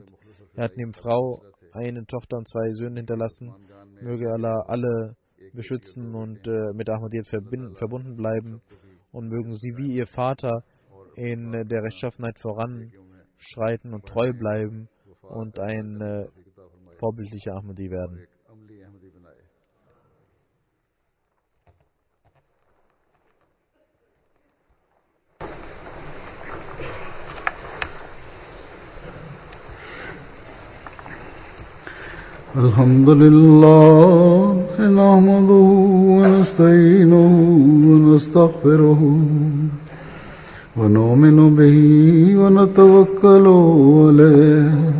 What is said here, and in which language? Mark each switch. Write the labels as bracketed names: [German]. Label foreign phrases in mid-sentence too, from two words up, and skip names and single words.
[German] Er hat neben Frau eine Tochter und 2 Söhne hinterlassen. Möge Allah alle beschützen und mit Ahmadiyyat verbunden bleiben. Und mögen sie wie ihr Vater in der Rechtschaffenheit voranschreiten und treu bleiben und ein vorbildlicher Ahmadi werden. [Arabic] الحمد لله نحمده ونستعينه ونستغفره ونؤمن به ونتوكل عليه